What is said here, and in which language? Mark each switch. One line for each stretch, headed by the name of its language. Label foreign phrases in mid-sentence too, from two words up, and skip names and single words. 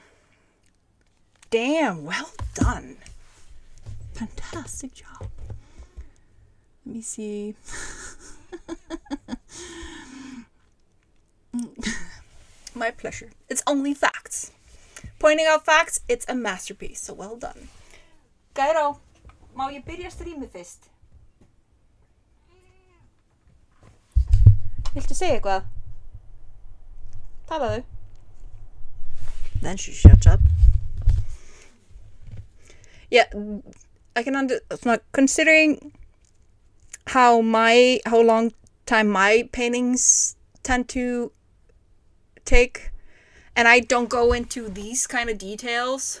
English: Damn, well done. Fantastic job. Let me see. My pleasure. It's only facts. Pointing out facts, it's a masterpiece, so well done.
Icelandic: Gairo, má ég byrja strímið fyrst? Viltu segja eitthvað? Talaðu.
English: Then she shuts up. Yeah, I can considering how long time my paintings tend to take, and I don't go into these kind of details.